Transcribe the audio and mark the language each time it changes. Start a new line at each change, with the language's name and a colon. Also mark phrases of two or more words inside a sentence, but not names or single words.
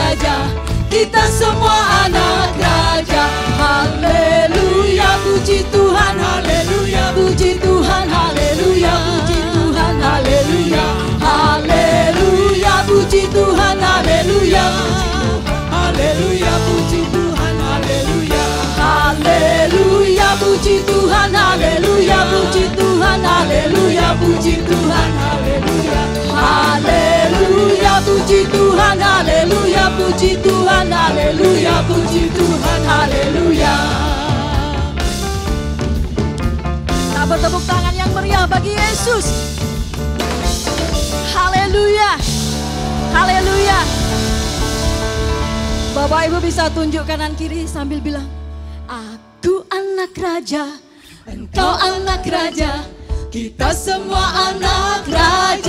Indonesian: raja, kita semua anak raja. Haleluya, puji Tuhan, haleluya, puji Tuhan, haleluya, puji Tuhan, haleluya, haleluya, puji Tuhan, haleluya, haleluya, puji Tuhan, haleluya, haleluya, puji Tuhan, haleluya, puji Tuhan, haleluya, puji Tuhan, haleluya, haleluya, puji Tuhan, haleluya, puji Tuhan, haleluya, puji Tuhan, haleluya. Kita bertepuk tangan yang meriah bagi Yesus. Haleluya, haleluya. Bapak Ibu bisa tunjuk kanan kiri sambil bilang, aku anak raja, engkau anak raja, kita semua anak raja.